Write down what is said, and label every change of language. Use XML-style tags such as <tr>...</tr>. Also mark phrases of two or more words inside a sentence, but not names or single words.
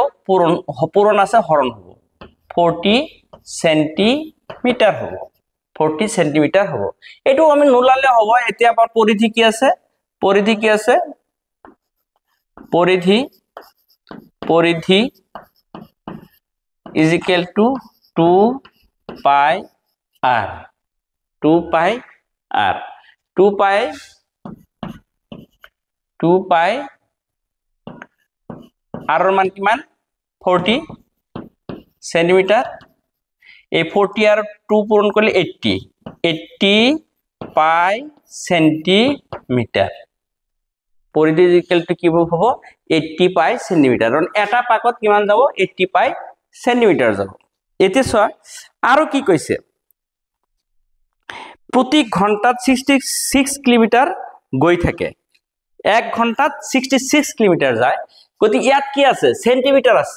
<as>পূৰণ আছে, হৰণ হ'ব। 40 সেন্টিমিটাৰ হ'ব। 40 সেন্টিমিটাৰ হ'ব। এইটো আমি নোলালে হ'ব। এতিয়া আমাৰ পৰিধি কি আছে? পৰিধি</as> <en>is equal to 2πr।</en> <as>2πr r ৰ মান কিমান? 40 সেন্টিমিটাৰ। এই 40 আৰু 2 পূৰণ কৰিলে 80 পাই সেন্টিমিটাৰ। পৰিধি</as> <en>is equal to</en> <as>কি হ'ব? 80 পাই সেন্টিমিটাৰ। কাৰণ এটা পাকত কিমান যাব? 80 পাই সেন্টিমিটাৰ যাব। এতিয়া চোৱা আৰু কি কৈছে? প্ৰতি ঘণ্টাত 66 কিলোমিটাৰ গৈ থাকে। 1 ঘণ্টাত 66 কিলোমিটাৰ যায়। গতিকে ইয়াত কি আছে? সেন্টিমিটাৰ আছে।</as>